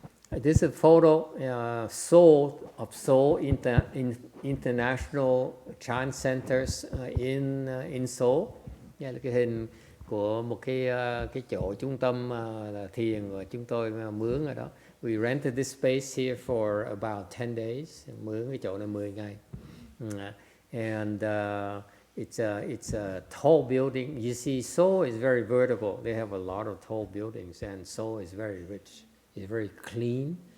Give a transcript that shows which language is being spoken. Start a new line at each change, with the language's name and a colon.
English: This is a photo of Seoul International Chan Centers in Seoul.
Vietnamese: Đây là cái hình của một cái chỗ trung tâm là thiền và chúng tôi mướn ở đó.
English: We rented this space here for about 10 days.
Vietnamese: Mướn cái chỗ này 10 ngày.
English: And it's a tall building. You see, Seoul is very vertical. They have a lot of tall buildings, and Seoul is very rich. It's very clean.